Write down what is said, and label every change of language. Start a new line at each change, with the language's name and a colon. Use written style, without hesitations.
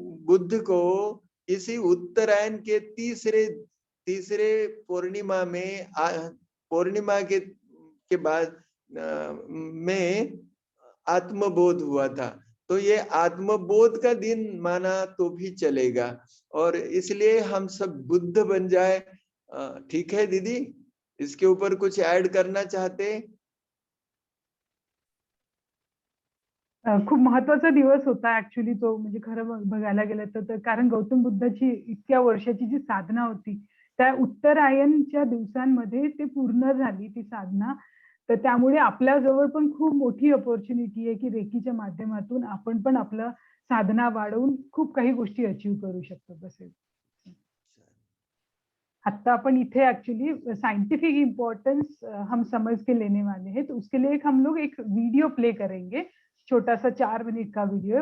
Hindi: बुध को इसी उत्तरायण के तीसरे पूर्णिमा में पूर्णिमा के बाद में आत्मबोध हुआ था। तो ये आत्मबोध का दिन माना तो भी चलेगा, और इसलिए हम सब बुद्ध बन जाए। ठीक है दीदी, इसके ऊपर कुछ ऐड करना चाहते?
Marathi: खूप महत्वाचा दिवस होता ऍक्च्युली तो, म्हणजे खरं बघायला गेलं तर कारण गौतम बुद्धाची इतक्या वर्षाची जी साधना होती त्या उत्तरायणच्या दिवसांमध्ये ते पूर्ण झाली ती साधना. तर त्यामुळे आपल्या जवळ पण खूप मोठी अपॉर्च्युनिटी आहे की रेकीच्या माध्यमातून आपण पण आपलं साधना वाढवून खूप काही गोष्टी अचीव करू शकतो.
Hindi: बस
Marathi: आता अपन इथे
Hindi: एक्चुअली साइंटिफिक इम्पोर्टेंस हम समझ के लेने वाले हैं, तो उसके लिए हम लोग एक वीडियो प्ले करेंगे, छोटा सा 4 मिनट का वीडियो है।